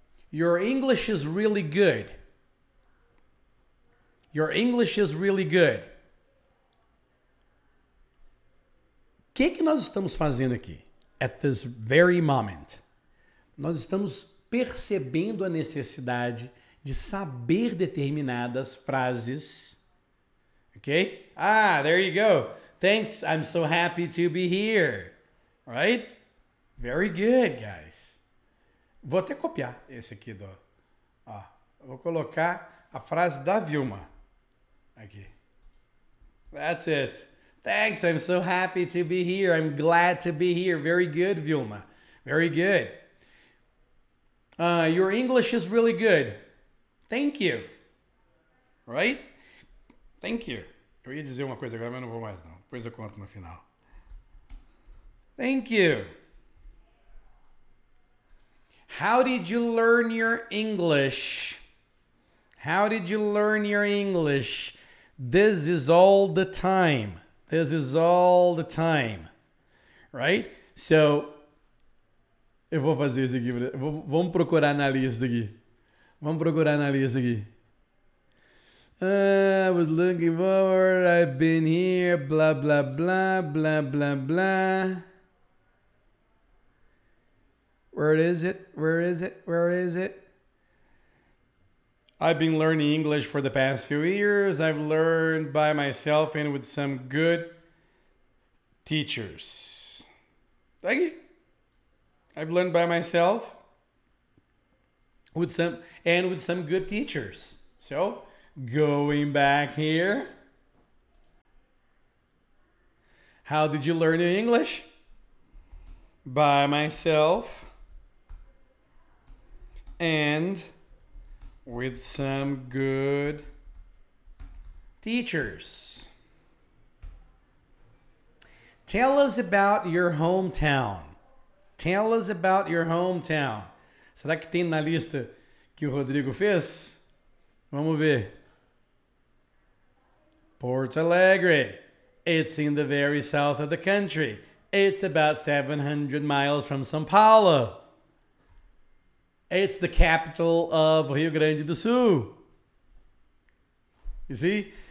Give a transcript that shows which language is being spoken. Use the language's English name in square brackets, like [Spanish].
[English] Your English is really good. Your English is really good. [Portuguese] O que nós estamos fazendo aqui? [English] At this very moment. [Portuguese] Nós estamos percebendo a necessidade de saber determinadas frases. Ok? [English] Ah, there you go. Thanks, I'm so happy to be here. Right? Very good, guys. [Portuguese] Vou até copiar esse aqui do... Ó, vou colocar a frase da Vilma. Aqui. [English] That's it. Thanks, I'm so happy to be here. I'm glad to be here. Very good, Vilma. Very good. Your English is really good. Thank you. Right? Thank you. [Portuguese] Eu ia dizer uma coisa agora, mas não vou mais não. Depois eu conto no final. [English] Thank you. How did you learn your English? How did you learn your English? This is all the time. This is all the time. Right? [Portuguese] So, eu vou fazer isso aqui. Vamos procurar na lista aqui. Vamos procurar na lista aqui. [English] I was looking forward, I've been here, blah, blah, blah, blah, blah, blah. Where is it? Where is it? Where is it? I've been learning English for the past few years. I've learned by myself and with some good teachers. Thank you. I've learned by myself with some good teachers. So, going back here. How did you learn your English? By myself and with some good teachers. Tell us about your hometown. Tell us about your hometown. [Portuguese] Será que tem na lista que o Rodrigo fez? Vamos ver. [English] Porto Alegre. It's in the very south of the country. It's about 700 miles from São Paulo. It's the capital of Rio Grande do Sul. You see?